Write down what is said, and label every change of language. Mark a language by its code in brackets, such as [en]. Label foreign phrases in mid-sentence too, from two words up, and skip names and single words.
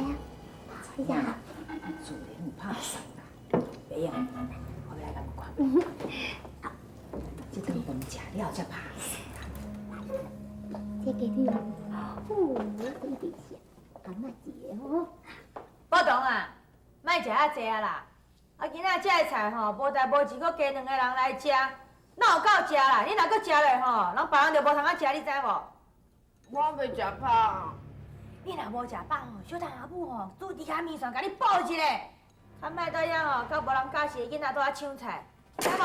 [nan] 哎呀，自然有拍算啦。别样，我要来甲你看。这顿饭食了才拍。这个你真是阿妈姐哦。报同啊，莫食遐济啊啦！啊，今仔这个菜吼，无代无志，搁加两个人来食，哪有够食啦？你若搁食落吼，人别人就无通啊食，你知无？我袂食饱。你若无食饱吼，小童阿母吼，煮猪脚面线甲你补一个，较莫在遐吼，甲无人教识的囡仔拄啊抢菜，知无？